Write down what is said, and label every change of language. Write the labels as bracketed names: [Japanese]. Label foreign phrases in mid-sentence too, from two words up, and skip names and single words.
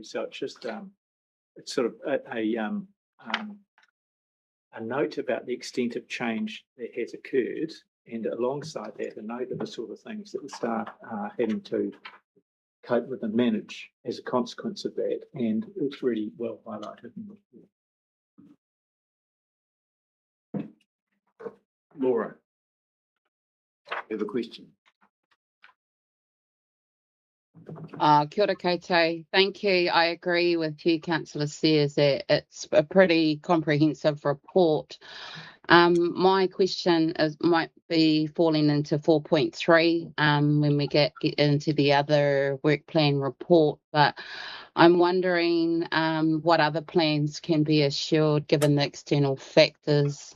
[English] So it's just it's sort of a note about the extent of change that has occurred, and alongside that, a note of the sort of things that the staff are having to cope with and manage as a consequence of that. And it's really well highlighted in the report. Laura, you have a question? [Māori] Kia ora koutou. [English] Thank you. I agree with you, Councillor Sears, that it's a pretty comprehensive report. My question might be falling into 4.3 when we get into the other work plan report, but I'm wondering what other plans can be assured given the external factors.